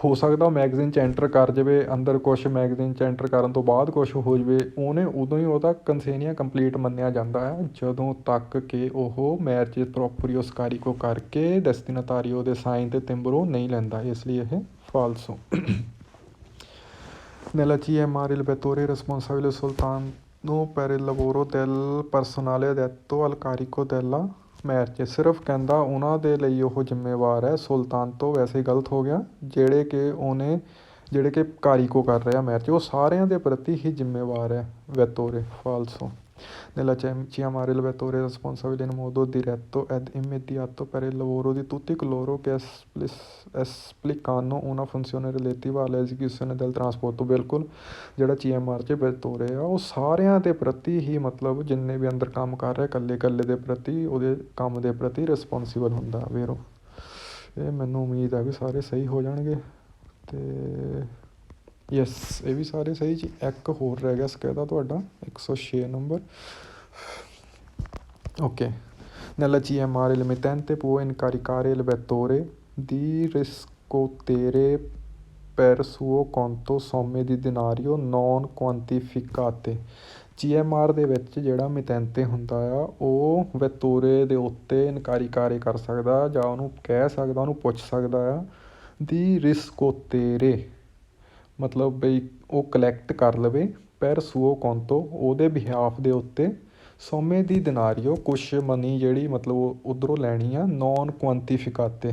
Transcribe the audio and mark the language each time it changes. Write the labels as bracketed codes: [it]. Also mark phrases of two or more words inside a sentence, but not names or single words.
[pa] ਹੋ ਸਕਦਾ ਉਹ ਮੈਗਜ਼ੀਨ 'ਚ ਐਂਟਰ ਕਰ ਜਾਵੇ, ਅੰਦਰ ਕੁਛ ਮੈਗਜ਼ੀਨ 'ਚ ਐਂਟਰ ਕਰਨ ਤੋਂ ਬਾਅਦ ਕੁਛ ਹੋ ਜਾਵੇ, ਉਹਨੇ ਉਦੋਂ ਹੀ ਉਹਦਾ ਕੰਸੇਨੀਆ ਕੰਪਲੀਟ ਮੰਨਿਆ ਜਾਂਦਾ ਹੈ ਜਦੋਂ ਤੱਕ ਕਿ ਉਹ ਮੈਰਚੇ ਪ੍ਰੋਪਰੀ ਕਾਰੀਕੋ ਕਰਕੇ ਡੈਸਟੀਨਾਤਾਰੀਓ ਦੇ ਸਾਈਨ ਤੇ ਤਿੰਬਰੋ ਨਹੀਂ ਲੈਂਦਾ, ਇਸ ਲਈ ਇਹ ਫਾਲਸੋ। [it] Nella CMR il vettore responsabile soltanto per il lavoro del personale addetto al carico della merce, [pa] ਸਿਰਫ ਕਹਿੰਦਾ ਉਹਨਾਂ ਦੇ ਲਈ ਉਹ ਜ਼ਿੰਮੇਵਾਰ ਹੈ, ਸੁਲਤਾਨਤੋ ਵੈਸੇ ਗਲਤ ਹੋ ਗਿਆ, ਜਿਹੜੇ ਕਿ ਕਾਰੀਕੋ ਕਰ ਰਿਹਾ ਮੈਰਚ, ਉਹ ਸਾਰਿਆਂ ਦੇ ਪ੍ਰਤੀ ਹੀ ਜ਼ਿੰਮੇਵਾਰ ਹੈ, ਵੈਤੋਰੇ ਫਾਲਸੋ। [it] Nella CMR il vettore responsabile in modo diretto ed immediato per il lavoro di tutti coloro che esplicano una funzione relativa all'esecuzione del trasporto, [pa] ਬਿਲਕੁਲ ਜਿਹੜਾ CMR 'ਚ ਵੈਤੋਰੇ ਆ ਉਹ ਸਾਰਿਆਂ ਦੇ ਪ੍ਰਤੀ ਹੀ, ਮਤਲਬ ਜਿੰਨੇ ਵੀ ਅੰਦਰ ਕੰਮ ਕਰ ਰਿਹਾ ਇਕੱਲੇ ਇਕੱਲੇ ਦੇ ਪ੍ਰਤੀ, ਉਹਦੇ ਕੰਮ ਦੇ ਪ੍ਰਤੀ ਰਿਸਪੋਂਸੀਬਲ ਹੁੰਦਾ ਵੀਰੋ। ਇਹ ਮੈਨੂੰ ਉਮੀਦ ਹੈ ਵੀ ਸਾਰੇ ਸਹੀ ਹੋ ਜਾਣਗੇ ਅਤੇ ਯੈਸ ਇਹ ਵੀ ਸਾਰੇ ਸਹੀ ਜੀ। ਇੱਕ ਹੋਰ ਰਹਿ ਗਿਆ ਸਕਦਾ ਤੁਹਾਡਾ 106 ਨੰਬਰ। ਓਕੇ, [it] nella CMR il mittente può incaricare il vettore di riscuotere per suo conto somme di denaro non quantificate। [pa] CMR ਦੇ ਵਿੱਚ ਜਿਹੜਾ ਮਿਤੈਂਤੇ ਹੁੰਦਾ ਆ ਉਹ ਵੈਤੋਰੇ ਦੇ ਉੱਤੇ ਇਨਕਾਰੀਕਾਰੇ ਕਰ ਸਕਦਾ, ਜਾਂ ਉਹਨੂੰ ਕਹਿ ਸਕਦਾ, ਉਹਨੂੰ ਪੁੱਛ ਸਕਦਾ ਆ ਦੀ ਰਿਸਕੋਤੇਰੇ, ਮਤਲਬ ਬਈ ਉਹ ਕਲੈਕਟ ਕਰ ਲਵੇ, [it] per suo conto [pa] ਉਹਦੇ ਬਿਹਾਫ ਦੇ ਉੱਤੇ, [it] somme di denaro [pa] ਕੁਛ ਮਨੀ ਜਿਹੜੀ ਮਤਲਬ ਉੱਧਰੋਂ ਲੈਣੀ ਆ, [it] non quantificate.